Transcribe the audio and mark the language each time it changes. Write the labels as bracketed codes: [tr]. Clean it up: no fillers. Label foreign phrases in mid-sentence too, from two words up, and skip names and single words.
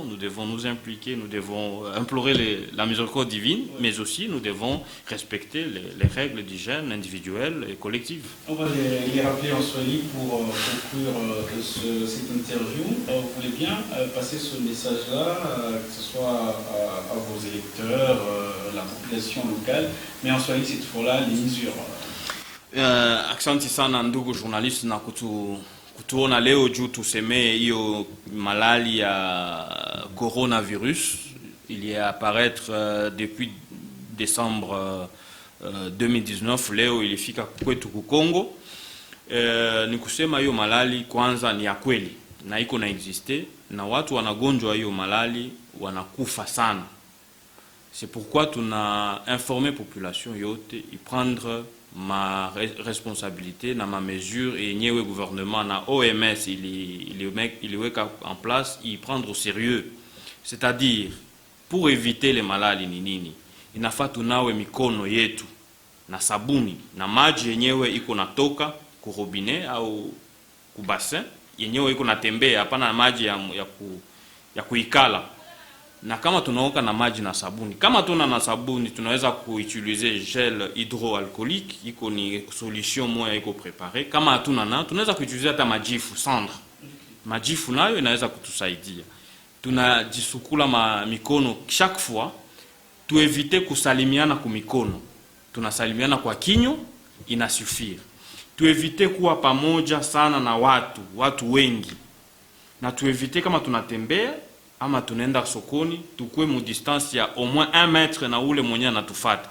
[fr] Nous devons nous impliquer, nous devons implorer la miséricorde divine, mais aussi nous devons respecter les règles d'hygiène individuelles et collectives. On va les rappeler en Swahili pour conclure cette interview. Vous voulez bien passer ce message-là, que ce soit à vos électeurs, la population locale, mais en Swahili cette fois-là, les mesures. [sw] Asante sana ndugu journaliste na kutuona leo juu tusemee hiyo malali ya coronavirus. [fr] Il y a apparaître depuis décembre 2019, [sw] leo ilifika kwetu Kongo. Ni kusema hiyo malali kwanza ni ya kweli na iko na existe, na watu wanagonjwa hiyo malali wanakufa sana. [fr] C'est pourquoi [sw] tuna informer population yote y [fr] prendre ma responsabilité [sw] na ma mesure et nyewe gouvernement na OMS il weka [fr] en place [sw] y [fr] prendre au sérieux. C'est-à-dire pour éviter les maladies [sw] ni nini, inafaa tunawe mikono yetu na sabuni na maji yenyewe iko natoka ku robinet au ku bassin yenyewe iko natembea, hapana maji ya kuikala. Na kama tunaoka na maji na sabuni, kama tuna na sabuni tunaweza kuutiliser [fr] gel hydroalcoolique, [sw] iko ni solution moja iko préparée. Kama hatuna tunaweza kuutiliser hata majifu cendre. Majifu nayo inaweza kutusaidia. Tunajisukula mikono [fr] chaque fois, [sw] tuevite kusalimiana kwa mikono. Tunasalimiana kwa kinyo inasuffire. Tuevite kuwa pamoja sana na watu wengi. Na tuevite kama tunatembea ama tunaenda sokoni tukue mu distance ya [fr] au moins 1 metre [sw] na ule mwenye anatufata.